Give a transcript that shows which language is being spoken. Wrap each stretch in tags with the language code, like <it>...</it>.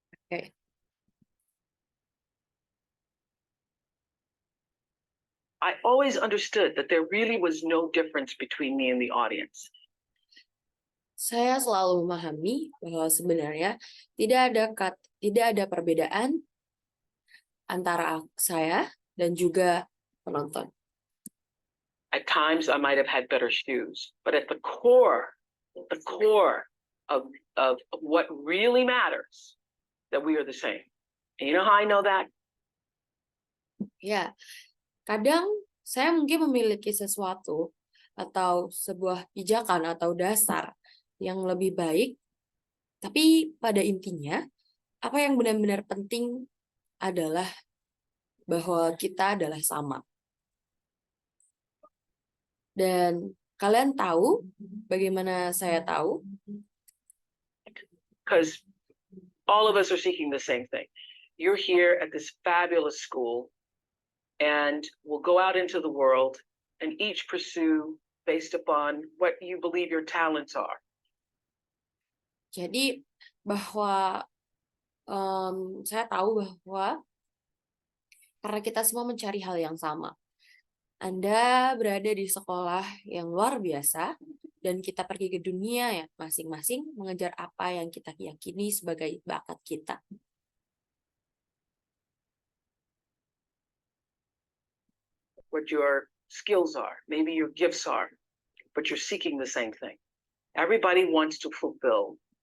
<en>Okay. I always understood that there really was no difference between me and the audience.</en> <id>Saya selalu memahami bahwa sebenarnya tidak ada perbedaan antara saya dan juga penonton.</id> <en>At times I might have had better shoes, but at the core of what really matters, that we are the same. And you know how I know that?</en> <id>Ya, kadang saya mungkin memiliki sesuatu atau sebuah pijakan atau dasar yang lebih baik, tapi pada intinya, apa yang benar-benar penting adalah bahwa kita adalah sama. Dan kalian tahu bagaimana saya tahu?</id> <en>Because all of us are seeking the same thing. You're here at this fabulous school, and we'll go out into the world and each pursue based upon what you believe your talents are.</en> <id>Jadi bahwa saya tahu bahwa karena kita semua mencari hal yang sama. Anda berada di sekolah yang luar biasa, dan kita pergi ke dunia ya masing-masing mengejar apa yang kita yakini sebagai bakat kita.</id> <en>What your skills are, maybe your gifts are, but you're seeking the same thing. Everybody wants to fulfill.</en>